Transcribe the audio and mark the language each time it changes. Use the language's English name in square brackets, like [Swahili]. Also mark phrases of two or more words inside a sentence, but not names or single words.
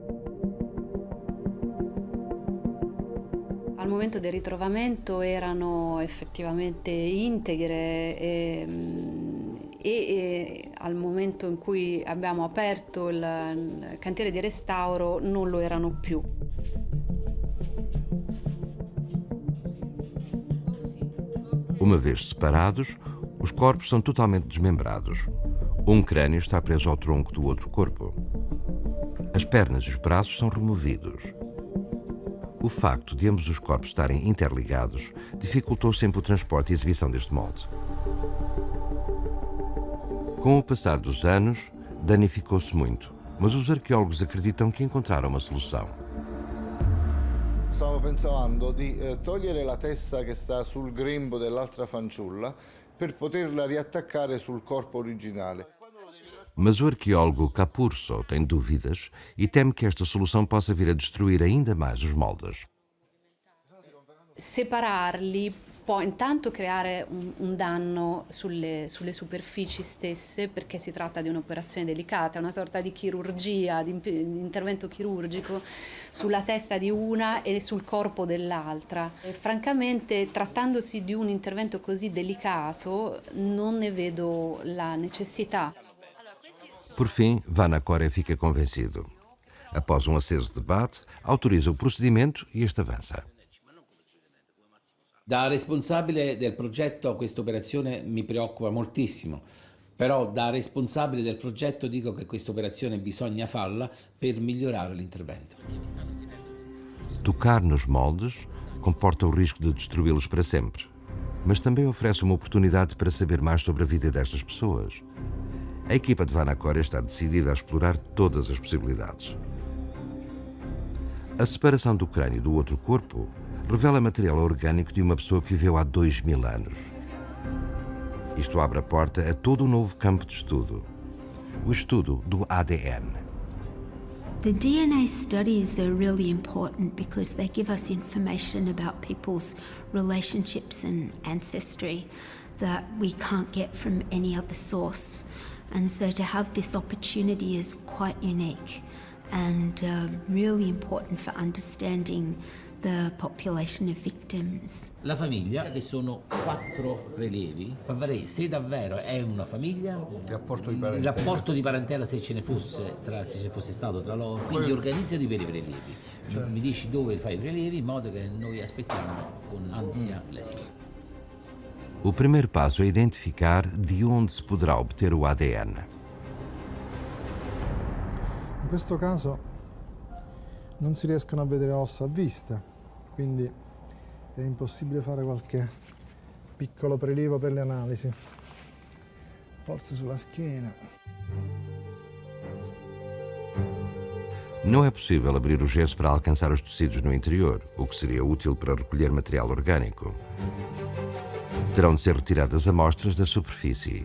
[Italian] Al momento del ritrovamento erano effettivamente integre e al momento in cui abbiamo aperto il cantiere di restauro non lo erano più. [Portuguese] Uma vez separados, os corpos são totalmente desmembrados. Um crânio está preso ao tronco do outro corpo. As pernas e os braços são removidos. O facto de ambos os corpos estarem interligados dificultou sempre o transporte e exibição deste molde. Com o passar dos anos, danificou-se muito, mas os arqueólogos acreditam que encontraram uma solução. [Italian] Stavo pensando di togliere la testa che sta sul grembo dell'altra fanciulla per poterla riattaccare sul corpo originale. [Portuguese] Mas o arqueólogo Capurso tem dúvidas e teme que esta solução possa vir a destruir ainda mais os moldes. [Italian] Separarli può intanto creare un danno sulle superfici stesse perché si tratta di un'operazione delicata, una sorta di chirurgia, di intervento chirurgico sulla testa di una e sul corpo dell'altra. Francamente, trattandosi di un intervento così delicato, non ne vedo la necessità. [Portuguese] Por fim, Vanacore fica convencido. Após um aceso debate, autoriza o procedimento e este avança. [Italian] Da responsabile del progetto questa operazione mi preoccupa moltissimo, però da responsabile del progetto dico che questa operazione bisogna farla per migliorare l'intervento. [Portuguese] Tocar nos moldes comporta o risco de destruí-los para sempre. mas também oferece uma oportunidade para saber mais sobre a vida destas pessoas. A equipa de Vanacore está decidida a explorar todas as possibilidades. A separação do crânio do outro corpo revela material orgânico de uma pessoa que viveu há 2000 anos. Isto abre a porta a todo um novo campo de estudo, o estudo do ADN. [English] The DNA studies are really important because they give us information about people's relationships and ancestry that we can't get from any other source. And so to have this opportunity is quite unique and really important for understanding the population of victims. [Italian] La famiglia, che sono 4 prelievi, per vedere se davvero è una famiglia, il rapporto di parentela se ce ne fosse, se ci fosse stato tra loro, quindi organizza di veri prelievi. Mi dici dove fai i prelievi in modo che noi aspettiamo con ansia l'esito. [Portuguese] O primeiro passo é identificar de onde se poderá obter o ADN. [Italian] In questo caso non si riescono a vedere ossa a vista, quindi è impossibile fare qualche piccolo prelievo per le analisi. Forse sulla schiena. [Portuguese] Não é possível abrir o gesso para alcançar os tecidos no interior, o que seria útil para recolher material orgânico. Terão de ser retiradas amostras da superfície.